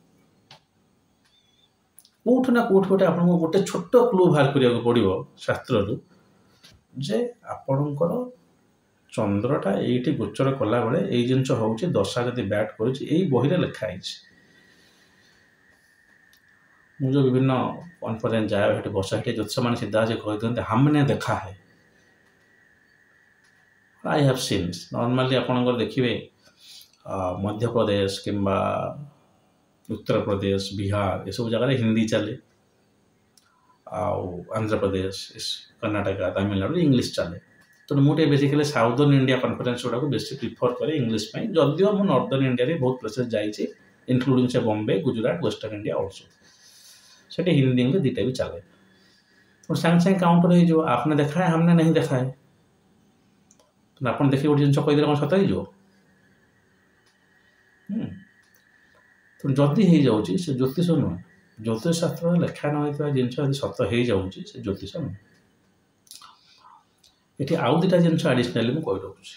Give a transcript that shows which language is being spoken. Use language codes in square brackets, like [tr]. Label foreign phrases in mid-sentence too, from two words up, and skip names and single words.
[or] କେଉଁଠୁ ନା କେଉଁଠୁ ଗୋଟେ ଆପଣଙ୍କୁ ଗୋଟେ ଛୋଟ କ୍ଲୁ ବାହାର କରିବାକୁ ପଡ଼ିବ ଶାସ୍ତ୍ରରୁ, ଯେ ଆପଣଙ୍କର ଚନ୍ଦ୍ରଟା ଏଇଠି ଗୋଚର କଲାବେଳେ ଏଇ ଜିନିଷ ହେଉଛି, ଦଶା ଯଦି ବ୍ୟାଟ୍ କରୁଛି, ଏଇ ବହିରେ ଲେଖା ହେଇଛି। ମୁଁ ଯେଉଁ ବିଭିନ୍ନ କନଫରେନ୍ସ ଯାଏ, ସେଠି ବସା, ସେଠି ଜ୍ୟୋତିଷମାନେ ସିଧା ଆସି କହିଦିଅନ୍ତି [hi] हमने देखा है, [en] I have seen. [or] ନର୍ମାଲି ଆପଣଙ୍କର ଦେଖିବେ ମଧ୍ୟପ୍ରଦେଶ କିମ୍ବା ଉତ୍ତରପ୍ରଦେଶ, ବିହାର ଏସବୁ ଜାଗାରେ ହିନ୍ଦୀ ଚାଲେ, ଆଉ ଆନ୍ଧ୍ରପ୍ରଦେଶ, କର୍ଣ୍ଣାଟକା, ତାମିଲନାଡୁ ଇଂଲିଶ ଚାଲେ। ତେଣୁ ମୁଁ ଟିକେ [en] basically Southern India conference [or] ଗୁଡ଼ାକୁ ବେଶୀ ପ୍ରିଫର୍ କରେ ଇଂଲିଶ ପାଇଁ, ଯଦିଓ ମୁଁ [en] Northern India re [or] ବହୁତ ପ୍ଲେସେସ୍ ଯାଇଛି, ଇନକ୍ଲୁଡ଼ିଂ ସେ ବମ୍ବେ, ଗୁଜରାଟ, [en] Western India also. [or] ସେଠି ହିନ୍ଦୀ ଇଂଲିଶ ଦୁଇଟା ବି ଚାଲେ। ସାଙ୍ଗେ ସାଙ୍ଗେ କାଉଣ୍ଟର ହେଇଯିବ, [hi] आपने देखा है हमने नहीं देखा है। [or] ଆପଣ ଦେଖିକି ଗୋଟେ ଜିନିଷ କହିଦେଲେ କ'ଣ ସତ ହେଇଯିବ? ତେଣୁ ଯଦି ହେଇଯାଉଛି ସେ ଜ୍ୟୋତିଷ ନୁହେଁ। ଜ୍ୟୋତିଷ ଶାସ୍ତ୍ରରେ ଲେଖା ନ ହେଇଥିବା ଜିନିଷ ଯଦି ସତ ହେଇଯାଉଛି, ସେ ଜ୍ୟୋତିଷ ନୁହେଁ। ଏଠି ଆଉ ଦୁଇଟା ଜିନିଷ ଆଡ଼ିସନାଲି ମୁଁ କହି ରଖୁଛି।